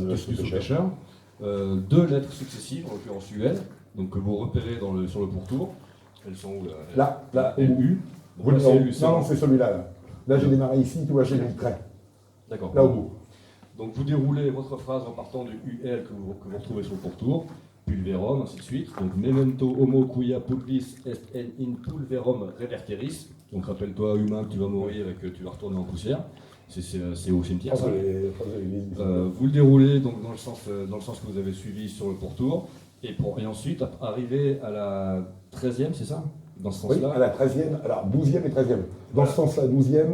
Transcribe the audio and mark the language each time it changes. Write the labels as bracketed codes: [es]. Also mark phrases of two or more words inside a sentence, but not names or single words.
[fr] de ce pêcheur 2 lettres successives, en l'occurrence UL, donc que vous repérez sur le pourtour. Elles sont où Là, LU. Vous, Donc là, c'est LU, non, c'est celui-là. Là, j'ai démarré ici, tu vois, j'ai mis le trait. D'accord. Là au bout. Donc vous déroulez votre phrase en partant du UL que vous retrouvez sur le pourtour, pulverum, ainsi de suite. [la] Donc memento homo quia pulvis est in pulverum reverteris. [fr] Donc rappelle-toi, humain, que tu vas mourir et que tu vas retourner en poussière. C'est au cimetière, ça. Vous le déroulez donc dans le sens que vous avez suivi sur le pourtour. Et ensuite, arriver à la 13e, c'est ça? Dans ce Oui, sens-là? à la 13e, alors 12e et 13e. Dans ce sens-là, 12e,